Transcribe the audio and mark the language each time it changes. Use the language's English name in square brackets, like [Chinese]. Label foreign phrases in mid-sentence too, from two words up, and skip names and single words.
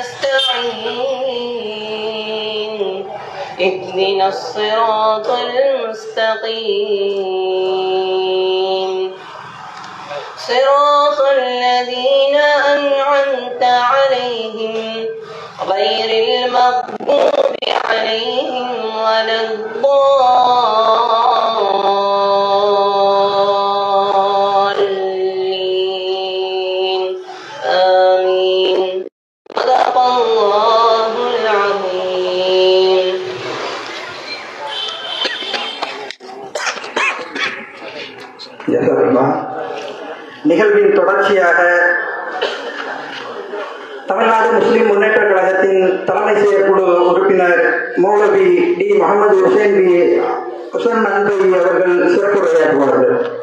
[Arabic] نستعين اهدنا الصراط المستقيم صراط الذين أنعمت عليهم غير المغضوب عليهم ولا الضالين آمين. صدق الله العظيم. [Tamil] நிகழ்வின் தொடர்ச்சியாக தமிழ்நாடு முஸ்லிம் முன்னேற்ற கழகத்தின் தலைமை செயற்குழு உறுப்பினர் மௌலவி டி முகமது ஹுசைன் மன்டி அவர்கள் சிறப்புரையாற்றுவார்கள்.